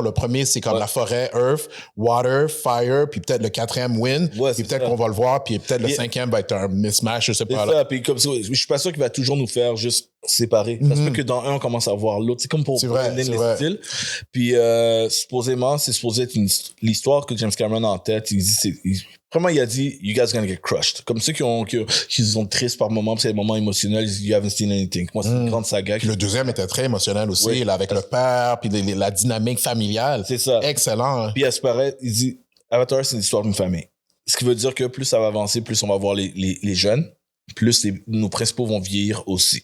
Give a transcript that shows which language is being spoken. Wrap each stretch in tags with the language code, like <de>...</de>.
<fr>Le premier, c'est comme la forêt,</fr> <en>earth, water, fire,</en> <fr>puis peut-être le quatrième, wind, puis peut-être qu'on va le voir, puis peut-être le cinquième va être un mismatch, je sais pas. Ça, puis comme ça, je suis pas sûr qu'il va toujours nous faire juste séparer. Ça se peut que dans un, on commence à voir l'autre. C'est comme pour les styles. Puis supposément, c'est supposé être l'histoire que James Cameron a en tête. Vraiment, il a dit,</fr> <en>you guys are gonna get crushed.</en> <fr>Comme ceux qui sont tristes par moments, c'est des moments émotionnels,</fr> <en>you haven't seen anything.</en> <fr>Moi, c'est une grande saga. Puis le deuxième était très émotionnel aussi, là, avec le père, puis la dynamique familiale. C'est ça. Excellent. Puis à ce paraît, il dit, Avatar, c'est l'histoire d'une famille. Ce qui veut dire que plus ça va avancer, plus on va voir les jeunes, plus nos principaux vont vieillir aussi.</fr>